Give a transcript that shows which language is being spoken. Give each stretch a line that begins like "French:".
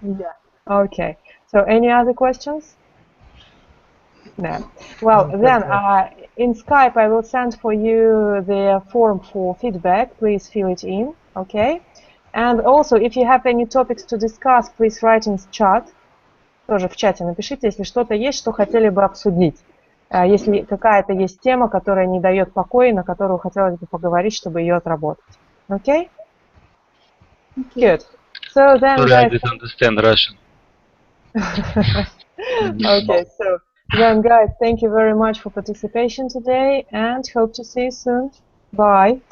English: Yeah. Okay. So any other questions? No. Well, then in Skype I will send for you the form for feedback. Please fill it in. Okay. And also, if you have any topics to discuss, please write in chat.
Russian: Тоже в чате напишите, если что-то есть, что хотели бы обсудить. Если какая-то есть тема, которая не дает покоя, на которую хотелось бы поговорить, чтобы ее отработать.
English: Okay? Good. So then, Sorry, guys, I didn't understand Russian. Okay, so then, guys, thank you very much for participation today, and hope to see you soon. Bye.